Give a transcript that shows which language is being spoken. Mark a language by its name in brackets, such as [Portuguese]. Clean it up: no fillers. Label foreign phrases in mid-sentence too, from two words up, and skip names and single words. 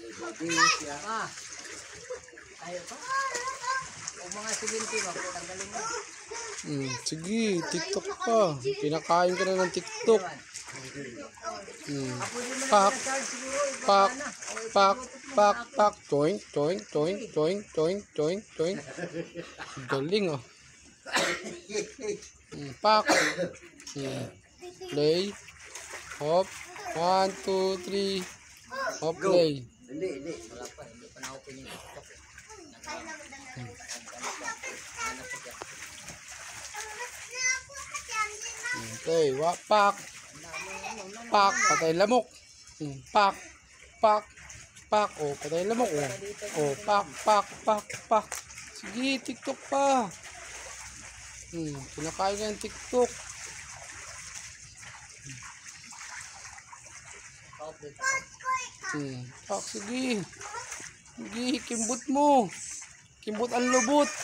[Filipino] Tayo pa. O mga silinti, tanggalin mo. Sige, TikTok pa. Kinakain ka na ng TikTok. Pak, pak, pak, pak, pak. Toing, toing, toing, toing, toing, toing, toing. Galing oh. Pak. Play. Hop. 1, 2, 3. Hop, play. Hindi. Wala pa, hindi pa na-open yung TikTok. Okay, pak. Pak, patay lamok. Pak, pak, pak. Oh, patay lamok. Oh, pak, pak, pak, pak. Sige, TikTok pa. Kinakain ka ng TikTok. Pak, sige. Sige, kimbot mo. Kimbot ang lubot.